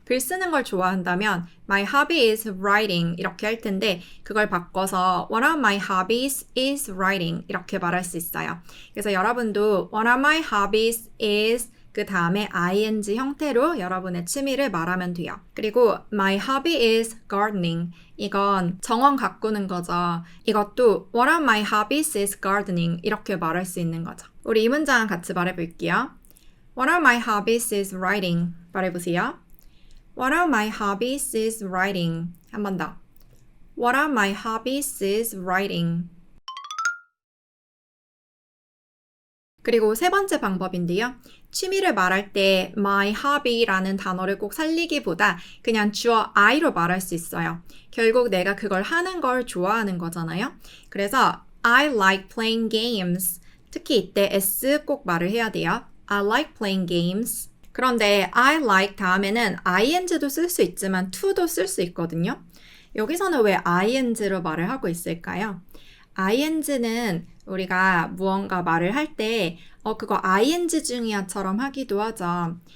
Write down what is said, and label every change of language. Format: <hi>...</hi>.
<ko>글 쓰는 걸 좋아한다면</ko> <en>my hobby is writing</en> <ko>이렇게 할 텐데 그걸 바꿔서</ko> <en>one of my hobbies is writing</en> <ko>이렇게 말할 수 있어요. 그래서 여러분도</ko> <en>one of my hobbies is</en> <ko>그 다음에 ing 형태로 여러분의 취미를 말하면 돼요. 그리고</ko> <en>my hobby is gardening.</en> <ko>이건 정원 가꾸는 거죠. 이것도</ko> <en>one of my hobbies is gardening</en> <ko>이렇게 말할 수 있는 거죠. 우리 이 문장 같이 말해볼게요.</ko> <en>One of my hobbies is writing.</en> <ko>말해보세요.</ko> <en>One of my hobbies is writing.</en> <ko>한 번 더.</ko> <en>One of my hobbies is writing.</en> <ko>그리고 세 번째 방법인데요. 취미를 말할 때 my hobby라는 단어를 꼭 살리기보다 그냥 주어 I로 말할 수 있어요. 결국 내가 그걸 하는 걸 좋아하는 거잖아요. 그래서</ko> <en>I like playing games.</en> <ko>특히 이때 S 꼭 말을 해야 돼요.</ko> <en>I like playing games.</en> <ko>그런데</ko> <en>I like</en> <ko>다음에는 ing도 쓸 수 있지만 to도 쓸 수 있거든요. 여기서는 왜 ing로 말을 하고 있을까요? ing는 우리가 무언가 말을 할 때 그거 ing 중이야처럼 하기도 하죠.</ko>